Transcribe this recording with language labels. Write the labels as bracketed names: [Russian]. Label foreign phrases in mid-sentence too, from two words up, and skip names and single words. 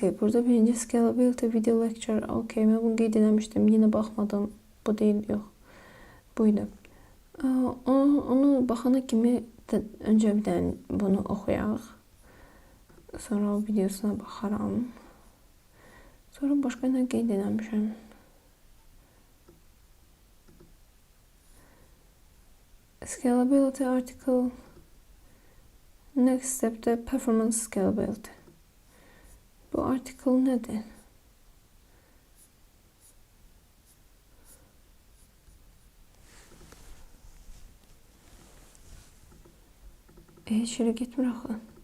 [Azerbaijani] Burada birinci [English] scalability video lecture. [Azerbaijani] Okay, mən bunu qeyd eləmişdim. Yenə baxmadım. Bu deyil, yox. Buydu. Onu baxana kimi öncə bir dənə bunu oxuyaq. Sonra o videosuna baxaram. Sonra başqa nə qeyd eləmişəm. [English] Scalability article. Next step'te performance scalability. [Azerbaijani] Bu article nədir? Heç yerə getmir axı.